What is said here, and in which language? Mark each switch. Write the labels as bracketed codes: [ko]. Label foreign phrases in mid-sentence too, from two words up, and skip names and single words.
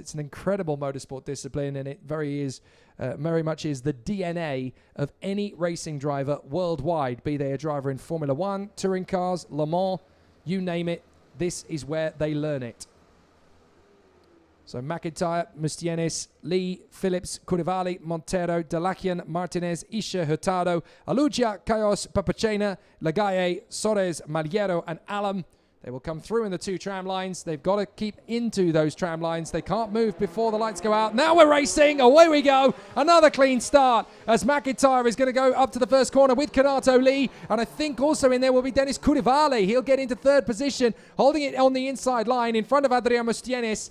[en] It's an incredible motorsport discipline, and it very much is the DNA of any racing driver worldwide, be they a driver in Formula One, touring cars, Le Mans, you name it. This is where they learn it. So McIntyre, Mustienes, Lee, Phillips, Curivali, Montero, Dalakian, Martinez, Isha, Hurtado, Alugia, Cayos, Papachena, Lagaye, Soares, Maliero and Allam. They will come through in the 2 tram lines. They've got to keep into those tram lines. They can't move before the lights go out. Now we're racing. Away we go. Another clean start as McIntyre is going to go up to the first corner with Kanato Lee. And I think also in there will be Dennis Curivali. He'll get into 3rd position, holding it on the inside line in front of Adrian Mustienes.